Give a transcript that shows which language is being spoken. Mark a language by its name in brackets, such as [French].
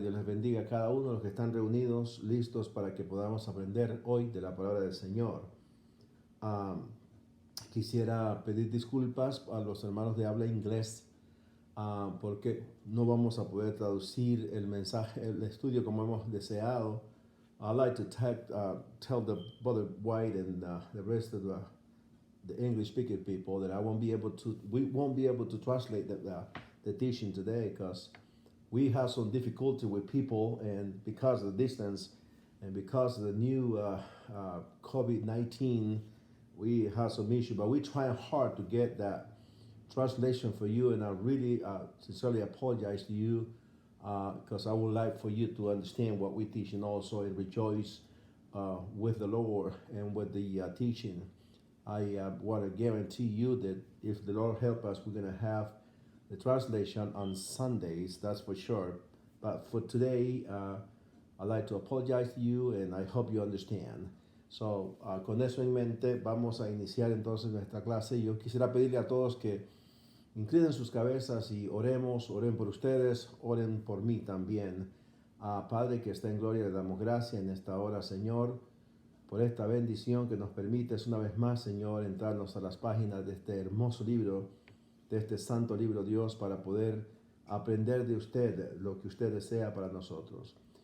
[Spanish] Dios les bendiga a cada uno de los que están reunidos, listos para que podamos aprender hoy de la palabra del Señor. Quisiera pedir disculpas a los hermanos de habla inglés porque no vamos a poder traducir el mensaje, el estudio como hemos deseado. [English] I'd like to tell the Brother White and the rest of the English-speaking people that we won't be able to translate the teaching today because we have some difficulty with people, and because of the distance and because of the new COVID-19, we have some issue, but we're trying hard to get that translation for you, and I really sincerely apologize to you because I would like for you to understand what we teach and also and rejoice with the Lord and with the teaching. I want to guarantee you that if the Lord help us, we're going to have the translation on Sundays, that's for sure. But for today, I'd like to apologize to you, and I hope you understand. [Spanish] So, con eso en mente, vamos a iniciar entonces nuestra clase. Yo quisiera pedirle a todos que inclinen sus cabezas y oremos, oren por ustedes, oren por mí también. Padre que está en gloria, le damos gracias en esta hora, Señor, por esta bendición que nos permites una vez más, Señor, entrarnos a las páginas de este hermoso libro, de este santo libro, Dios, para poder aprender de usted lo que usted desea para nosotros.